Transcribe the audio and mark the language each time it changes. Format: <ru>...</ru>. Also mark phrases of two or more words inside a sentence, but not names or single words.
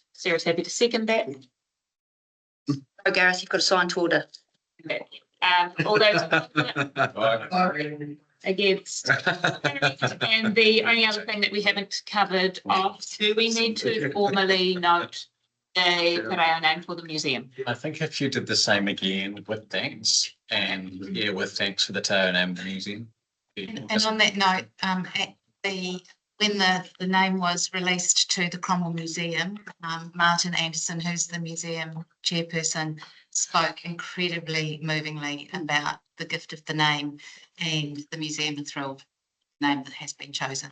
<en>Sarah's happy to second that. Oh, Gareth, you've got a signed order. All those against. And the only other thing that we haven't covered off, do we need to formally note the</en> <mi>te reo</mi> <en>name for the museum? I think if you did the same again with thanks, and yeah, with thanks for the</en> <mi>te reo</mi> <en>name of the museum. And on that note, when the name was released to the Cromwell Museum, Martin Anderson, who's the museum chairperson, spoke incredibly movingly about the gift of the name, and the museum are thrilled name that has been chosen.</en>